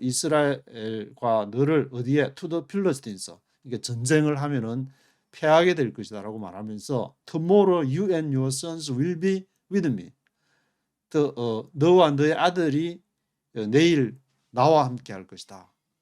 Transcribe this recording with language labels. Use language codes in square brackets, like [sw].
[ko] 이스라엘과 너를 어디에? [en] To the Philistines. [ko] 이게 전쟁을 하면은 패하게 될 것이다라고 말하면서 [en] Tomorrow you and your sons will be with me. [ko] 너와 너의 아들이 내일 나와 함께 할 것이다.